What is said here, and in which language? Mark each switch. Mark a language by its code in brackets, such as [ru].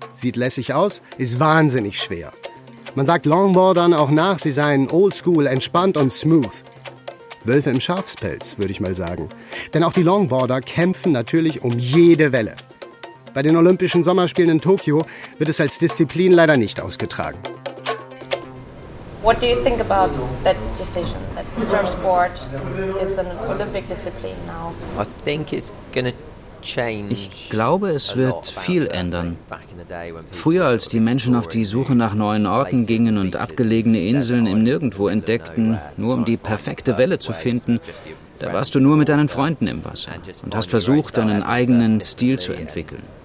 [de] Sieht lässig aus, ist wahnsinnig schwer. Man sagt Longboardern auch nach, sie seien oldschool, entspannt und smooth. Wölfe im Schafspelz, würde ich mal sagen. Denn auch die Longboarder kämpfen natürlich um jede Welle. Bei den Olympischen Sommerspielen in Tokio wird es als Disziplin leider nicht ausgetragen. [en] What do you think about that decision that the surfboard is an Olympic discipline now? I think it's going to [de] Ich glaube, es wird viel ändern. Früher, als die Menschen auf die Suche nach neuen Orten gingen und abgelegene Inseln im Nirgendwo entdeckten, nur um die perfekte Welle zu finden, da warst du nur mit deinen Freunden im Wasser und hast versucht, deinen eigenen Stil zu entwickeln.